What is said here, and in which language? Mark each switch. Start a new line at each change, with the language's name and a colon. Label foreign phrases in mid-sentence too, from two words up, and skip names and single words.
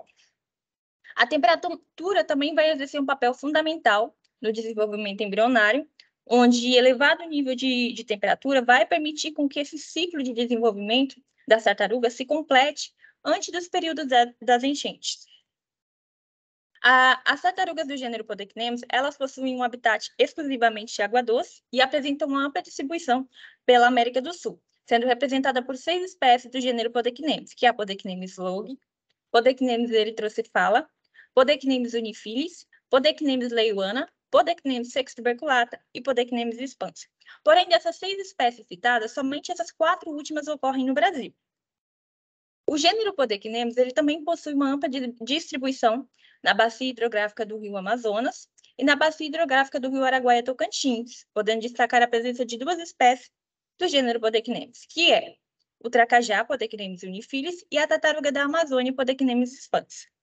Portuguese: A temperatura também vai exercer um papel fundamental no desenvolvimento embrionário, onde elevado nível de temperatura vai permitir com que esse ciclo de desenvolvimento das tartarugas se complete antes dos períodos das enchentes. As tartarugas do gênero Podecnemus, elas possuem um habitat exclusivamente de água doce e apresentam uma ampla distribuição pela América do Sul, sendo representada por 6 espécies do gênero Podecnemus, que é a Podecnemus logi, Podecnemus erythrocephala, Podecnemus unifilis, Podecnemus leiuana, Podecnemus sextuberculata e Podecnemus expansa. Porém, dessas 6 espécies citadas, somente essas 4 últimas ocorrem no Brasil. O gênero Podecnemus ele também possui uma ampla distribuição na bacia hidrográfica do rio Amazonas e na bacia hidrográfica do rio Araguaia-Tocantins, podendo destacar a presença de 2 espécies do gênero Podecnemus, que é o tracajá, Podecnemus unifilis, e a tartaruga da Amazônia, Podecnemus expansa.